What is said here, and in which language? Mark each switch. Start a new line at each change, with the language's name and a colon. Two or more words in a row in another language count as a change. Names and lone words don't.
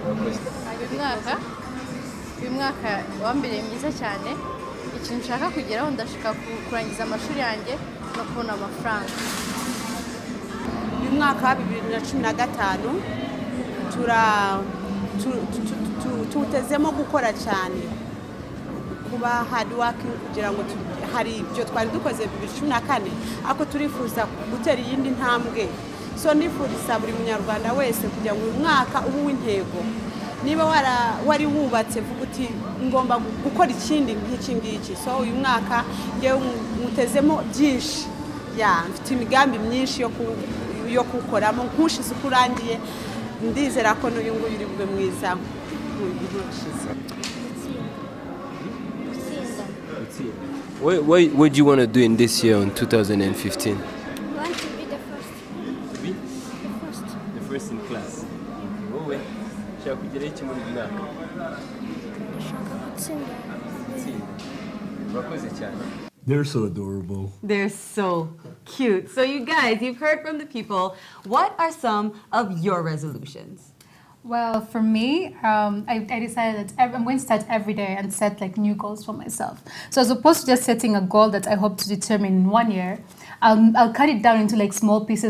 Kinyarwanda: uyu mwaka wambere mwiza cyane, ikintu nshaka kugeraho ndashaka kurangiza amashuri yanjye no kubona amafaranga. Uyu mwaka wa 2015 tutezemo gukora cyane, kuba
English: hard working
Kinyarwanda: kugira ngo hari ibyo twari dukoze 2014 ako turifuza gutera iyindi ntambwe. So nifuriza buri munyarwanda wese kugira ngo uyu mwaka ubu w'intego, niba wari wubatse vuga uti ngomba gukora ikindi nk'iki ngiki. So uyu mwaka ngewe mutezemo byinshi, mfite imigambi myinshi yo kukoramo nkushize ukurangiye, ndizera ko n'uyu nguyu uri bwe mwiza nk'ushize.
English: What do you want to do in this year in 2015? I want to be the first. To be? The first in class. Oh, wait.
Kinyarwanda: ushaka kugera iki muri uyu mwaka? Urakoze cyane.
English: They're so adorable. They're so cute. So you guys, you've heard from the people. What are some of your resolutions? Well, for me, I decided that I'm going to start every day and set like new goals for myself. So as opposed to just setting a goal that I hope to determine in 1 year, I'll cut it down into like small pieces.